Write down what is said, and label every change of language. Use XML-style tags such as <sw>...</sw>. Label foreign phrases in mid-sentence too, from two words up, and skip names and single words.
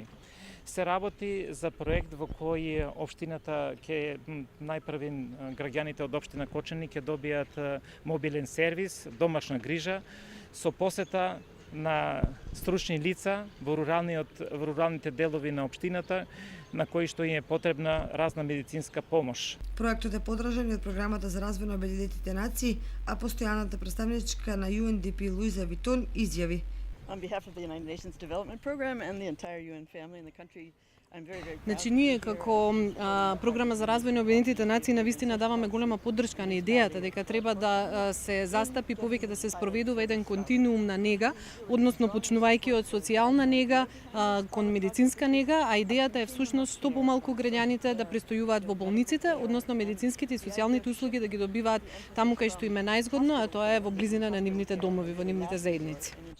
<mk>Се работи за проект во кој општината ќе најпрвин граѓаните од општина Кочани ќе добијат мобилен сервис, домашна грижа со посета на стручни лица во руралните делови на општината на кои што им е потребна разна медицинска помош. Проектот е подржан од Програмата за развој на Обединетите нации, а постојаната представничка на UNDP Луиза Витон изјави:</mk> <en>On behalf of the United Nations Development Program and the entire UN family in the country, I'm very proud.</en> <mk>Значи ние како програма за развој на Обединетите нации навистина даваме голема поддршка на идејата дека треба да се застапи повеќе да се спроведува еден континуум на нега, односно почнувајќи од социјална нега кон медицинска нега, а идејата е всушност што помалку граѓаните да престојуваат во болниците, односно медицинските и социјалните услуги да ги добиваат таму кај што им е најзгодно, а тоа е во близина на нивните домови, во нивните заедници.</mk>